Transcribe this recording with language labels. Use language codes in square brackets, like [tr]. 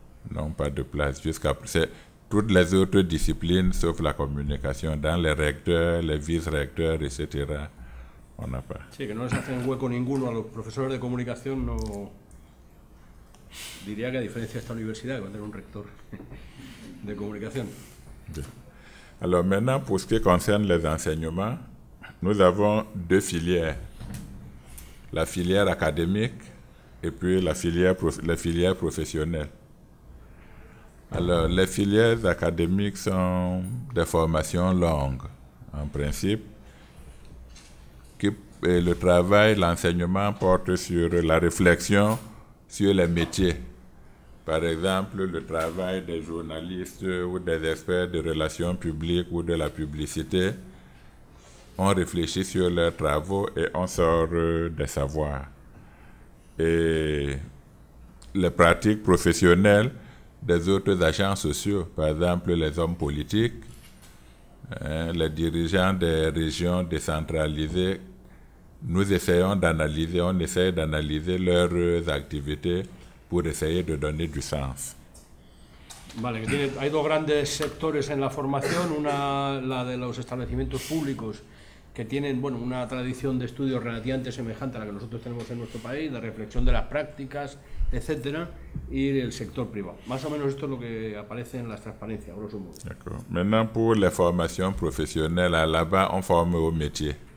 [fr] N'ont pas de place jusqu'à toutes les autres disciplines sauf la communication, dans les recteurs, les vice-recteurs, etc. On n'a pas. [es] Sí, que no les hacen hueco ninguno a los profesores de comunicación, no. Diría que a diferencia de esta universidad, que va a tener un rector de comunicación. Bien. [fr] Alors maintenant, pour ce qui concerne les enseignements, nous avons 2 filières. La filière académique et puis la filière professionnelle. Alors, les filières académiques sont des formations longues, en principe. Et le travail, l'enseignement porte sur la réflexion sur les métiers. Par exemple, le travail des journalistes ou des experts de relations publiques ou de la publicité. On réfléchit sur leurs travaux et on sort des savoirs. Et les pratiques professionnelles des autres agents sociaux, par exemple les hommes politiques, les dirigeants des régions décentralisées, nous essayons d'analyser, on essaie d'analyser leurs activités pour essayer de donner du sens. [es] Vale, hay 2 grandes sectores en la formación, una la de los establecimientos públicos que tienen, bueno, una tradición de estudios relativamente semejante a la que nosotros tenemos en nuestro país, de reflexión de las prácticas, etcétera, y el sector privado. Más o menos esto es lo que aparece en las transparencias, grosso modo. [fr] D'accord. Maintenant, pour les formations professionnelles, là-bas, on forme au métier.